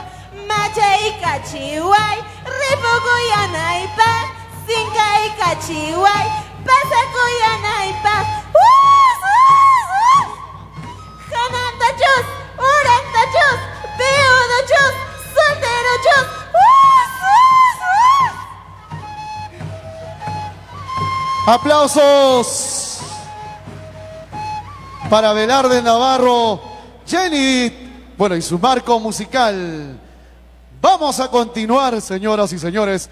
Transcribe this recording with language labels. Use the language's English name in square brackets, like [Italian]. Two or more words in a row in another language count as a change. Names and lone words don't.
[Quechua] macha y cachihuay, refogo y anaipa, cinca y cachihuay, pasaco y anaipa, janantachos, orantachos, peodachos, solterochos, [Spanish] Aplausos para Velarde Navarro, Jenny, bueno, y su marco musical. Vamos a continuar, señoras y señores.